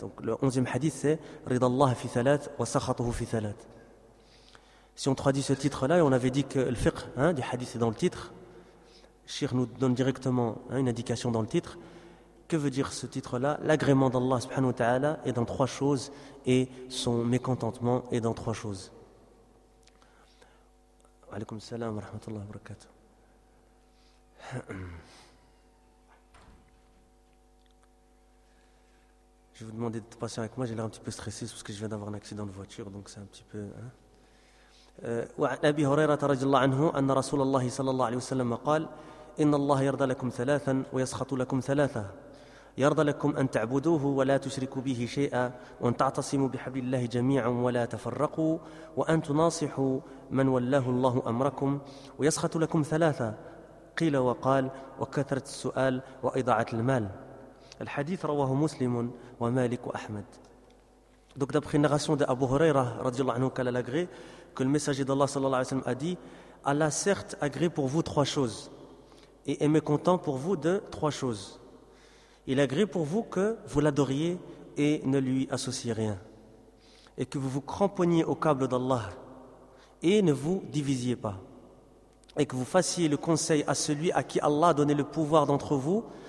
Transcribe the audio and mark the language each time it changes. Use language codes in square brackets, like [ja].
[fr] Donc le 11e hadith c'est [ar] رضا الله في ثلاث وسخطه في ثلاث. [fr] Si on traduit ce titre là, et on avait dit que le fiqh, hein, du hadith est dans le titre, Cheikh nous donne directement, hein, une indication dans le titre. Que veut dire ce titre là l'agrément d'Allah subhanahu wa ta'ala est dans trois choses, et son mécontentement est dans trois choses. [ar] عليكم السلام ورحمة الله وبركاته. [fr] Je vous demander de passer avec moi. J'ai l'air un petit peu stressé parce que je viens d'avoir un accident de voiture, donc c'est un petit peu. [ar] وعن أبي هريرة رضي الله عنه أن رسول الله صلى الله عليه وسلم قال إن الله يرضى لكم ثلاثا ويسخط لكم ثلاثة. يرضى لكم أن تعبدوه ولا تشركوا به شيئا، وأن تعتصموا بحبل الله جميعا ولا تفرقوا، وأن تناصحوا من ولاه الله أمركم. ويسخط لكم ثلاثة، قيل وقال وكثرة السؤال وإضاعة المال. الحديث رواه مسلم ومالك وأحمد. [fr] Donc d'après une narration de Abu Huraira [ar] رضي الله عنه قال [fr] l'agré que le messager d'Allah [ar] صلى الله عليه وسلم [fr] a dit: Allah certes agré pour vous trois choses et est mécontent pour vous de trois choses. Il agrée pour vous que vous l'adoriez et ne lui associez rien, et que vous vous cramponniez au câble d'Allah et ne vous divisiez pas, et que vous fassiez le conseil à celui à qui Allah a donné le pouvoir d'entre vous.